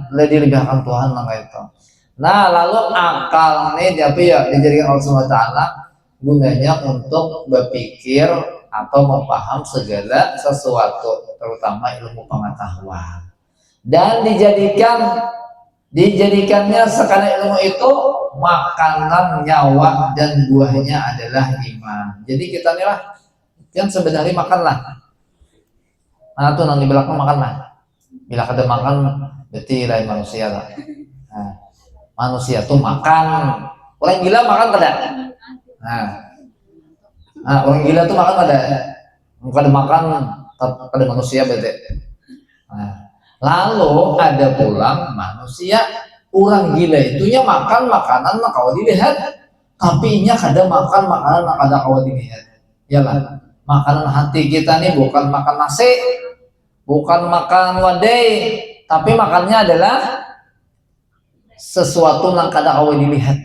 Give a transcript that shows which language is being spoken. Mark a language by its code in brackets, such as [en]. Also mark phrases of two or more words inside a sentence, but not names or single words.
[id] Dilebihkan Tuhan lah itu. Nah, lalu akal ini apa ya dijadikan Allah [ar] Subhanahu wa taala [id] gunanya untuk berpikir atau memaham segala sesuatu, terutama ilmu pengetahuan. Dan dijadikannya sekarang ilmu itu makanan nyawa dan buahnya adalah iman. [bjn] Jadi kita nih lah yang sebenarnya makanlah. Nah tuh nanti belakang makanlah. Bila kada makan berarti lain manusia lah. Nah, manusia tuh makan. Orang gila makan kada? Nah, orang gila tuh makan kada? Kada makan kada manusia berarti. Nah, lalu ada pulang manusia orang gila itunya makan makanan nak kau dilihat tapi nya kada makan makanan nak kada kau dilihat yalah makanan hati kita nih bukan makan nasi bukan makan wadai tapi makannya adalah sesuatu nak kada kau dilihat.